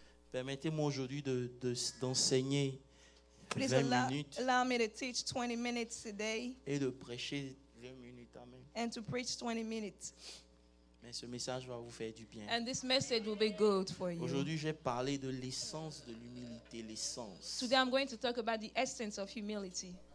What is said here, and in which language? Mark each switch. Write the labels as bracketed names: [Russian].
[French] Permettez-moi aujourd'hui d'enseigner [English] Please 20 minutes allow me to teach 20 minutes today [French] et de prêcher 20 minutes. Amen. [English] and to preach 20 minutes. [French] Mais ce message va vous faire du bien. [English] And this message will be good for you. [French] Aujourd'hui, je vais parler de l'essence de l'humilité, l'essence. [English] Today I'm going to talk about the essence of humility.